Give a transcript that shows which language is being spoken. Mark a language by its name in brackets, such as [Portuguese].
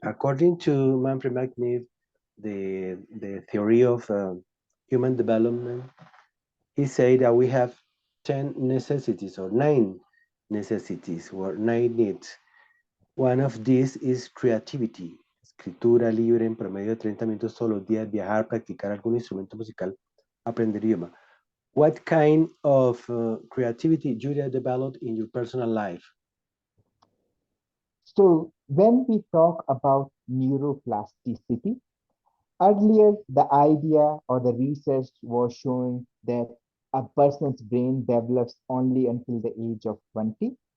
[English] According to Manfred Machniff, the theory of human development, he said that we have 10 necessities or 9 necessities or 9 needs. One of these is creativity. [Spanish] Escritura libre en promedio de 30 minutos todos los días, viajar, practicar algún instrumento musical, aprender idioma. [English] What kind of creativity you have developed in your personal life? So when we talk about neuroplasticity, earlier the idea or the research was showing that a person's brain develops only until the age of 20.